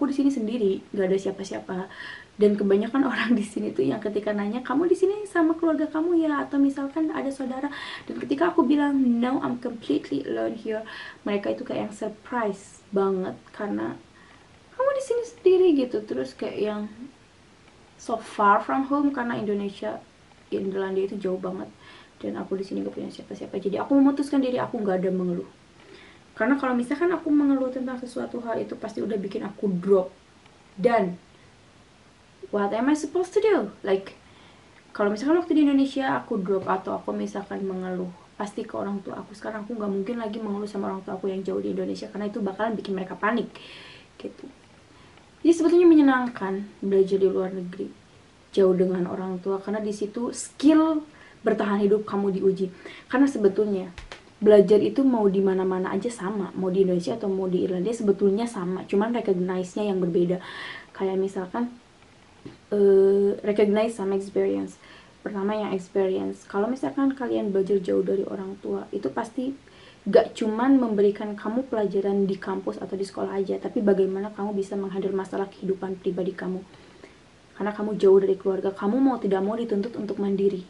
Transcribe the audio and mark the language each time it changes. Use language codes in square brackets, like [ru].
[id] Aku di sini sendiri, nggak ada siapa-siapa. Dan kebanyakan orang di sini tuh yang ketika nanya, kamu di sini sama keluarga kamu ya, atau misalkan ada saudara, dan ketika aku bilang [en] no, I'm completely alone here, [id] mereka itu kayak yang surprise banget, karena kamu di sini sendiri gitu. Terus kayak yang [en] so far from home, [id] karena Indonesia itu jauh banget, dan aku di sini gak punya siapa-siapa. Jadi aku memutuskan diri aku nggak ada mengeluh, karena kalau misalkan aku mengeluh tentang sesuatu hal itu pasti udah bikin aku drop. [en] Dan what am I supposed to do? [id] Like, kalau misalkan waktu di Indonesia aku drop atau aku misalkan mengeluh pasti ke orang tua aku, sekarang aku nggak mungkin lagi mengeluh sama orang tua aku yang jauh di Indonesia, karena itu bakalan bikin mereka panik gitu. Jadi sebetulnya menyenangkan belajar di luar negeri, jauh dengan orang tua, karena di situ skill bertahan hidup kamu diuji. Karena sebetulnya belajar itu mau di mana-mana aja sama, mau di Indonesia atau mau di Irlandia sebetulnya sama, cuman recognize-nya yang berbeda. Kayak misalkan recognize sama experience. Pertama yang experience, kalau misalkan kalian belajar jauh dari orang tua, itu pasti gak cuman memberikan kamu pelajaran di kampus atau di sekolah aja, tapi bagaimana kamu bisa menghandle masalah kehidupan pribadi kamu. Karena kamu jauh dari keluarga, kamu mau tidak mau dituntut untuk mandiri.